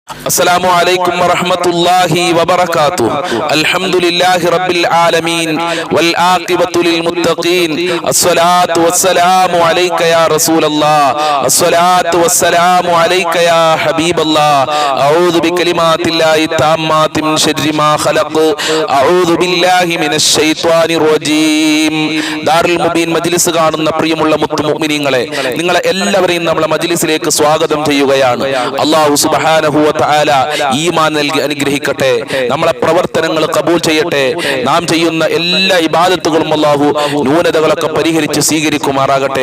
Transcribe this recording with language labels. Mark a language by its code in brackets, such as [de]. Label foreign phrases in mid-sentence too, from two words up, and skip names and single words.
[ar] السلام عليكم ورحمة الله وبركاته. الحمد لله رب العالمين والعاقبة للمتقين. الصلاة والسلام عليك يا رسول الله. الصلاة والسلام عليك يا حبيب الله. أعوذ بكلمات الله التامات من شر ما خلق. أعوذ بالله من الشيطان الرجيم. [ml] ദാറുൽ മുബീൻ മജ്ലിസ് കാണുന്ന പ്രിയമുള്ള മുത്തുമുഅ്മിനീങ്ങളെ, നിങ്ങളെ എല്ലാവരെയും നമ്മുടെ മജ്ലിസിലേക്ക് സ്വാഗതം ചെയ്യുകയാണ്. [ar] الله سبحانه وتعالى [ml] ഈമാൻ നൽകി അനുഗ്രഹിക്കട്ടെ. നമ്മളെ പ്രവർത്തനങ്ങൾ കബൂൽ ചെയ്യട്ടെ. നാം ചെയ്യുന്ന എല്ലാ ഇബാദത്തുകളും അല്ലാഹു ന്യൂനതകളൊക്കെ പരിഹരിച്ച് സ്വീകരിക്കുമാറാകട്ടെ.